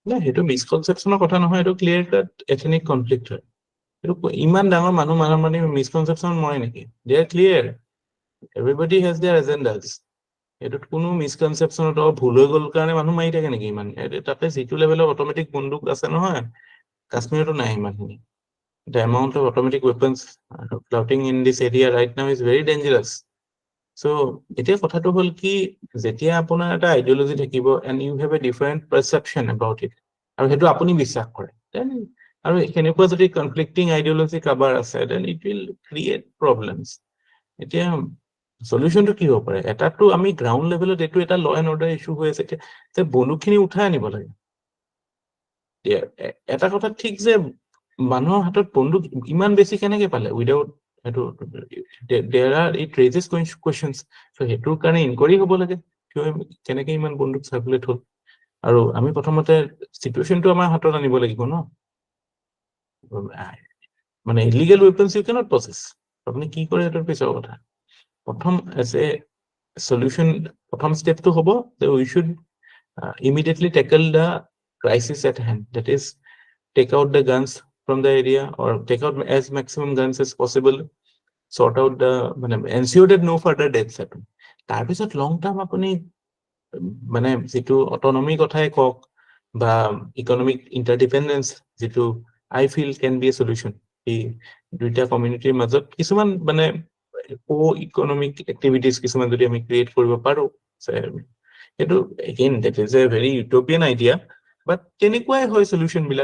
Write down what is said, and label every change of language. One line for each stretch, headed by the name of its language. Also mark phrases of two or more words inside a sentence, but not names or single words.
Assamese: না সেইটো মিসকনচেপচনৰ কথা নহয়, এইটো
English: clear cut ethnic conflict
Assamese: হয়। এইটো ইমান ডাঙৰ মানুহ মানে মিসকনচেপচন মৰে নেকি?
English: They are clear, everybody has their agendas.
Assamese: এইটোত কোনো মিসকনচেপচনত ভুল হৈ গ'ল কাৰণে মানুহ মাৰি থাকে নেকি ইমান? তাতে যিটো লেভেলৰ অট'মেটিক বন্দুক আছে নহয়, কাশ্মীৰতো নাই ইমানখিনি।
English: The amount of automatic weapons floating in this area right now is very dangerous.
Assamese: So এতিয়া কথাটো হ'ল কি, যেতিয়া আপোনাৰ এটা আইডিঅলজি থাকিব
English: and you have a different perception about it,
Assamese: আৰু সেইটো আপুনি বিশ্বাস কৰে, then আৰু সেনেকুৱা যদি কনফ্লিক্টিং আইডিঅলজি কাৰোবাৰ আছে,
English: then it will create problems.
Assamese: এতিয়া সলিউশনটো কি হ'ব পাৰে? এটাতো আমি
English: ground levelত
Assamese: এইটো এটা
English: law and order issue
Assamese: হৈ আছে যে বন্দুকখিনি উঠাই আনিব লাগে। এটা কথা ঠিক যে মানুহৰ হাতত বন্দুক ইমান বেছি কেনেকে পালে উইদাউট সেইটো
English: it raises questions.
Assamese: চ' সেইটোৰ কাৰণে ইনকুৱাৰী হ'ব লাগে কিয় কেনেকে ইমান বন্দুক চাৰ্কুলেট হ'ল, আৰু আমি প্ৰথমতে চিটুৱেশ্যনটো আমাৰ হাতত আনিব লাগিব ন। মানে
English: illegal weapons you cannot possess,
Assamese: আপুনি কি কৰে সেইটোৰ পিছৰ কথা।
English: প্ৰথম as a solution,
Assamese: প্ৰথম ষ্টেপটো হ'ব যে
English: we should immediately tackle the crisis at hand, that is take out the guns from the area or take out as maximum guns as possible, sort out the ensure that no further deaths happen.
Assamese: তাৰপিছত
English: long term
Assamese: আপুনি মানে যিটো অটনমি কথাই কওক বা
English: economic interdependence,
Assamese: যিটো
English: I feel can be a solution.
Assamese: এই দুইটা কমিউনিটিৰ মাজত কিছুমান মানে
English: economic activities
Assamese: কিছুমান যদি আমি ক্ৰিয়েট কৰিব পাৰো, সেইটো
English: again that is a very utopian idea, but
Assamese: তেনেকুৱাই হয় সলিউশন বিলাক।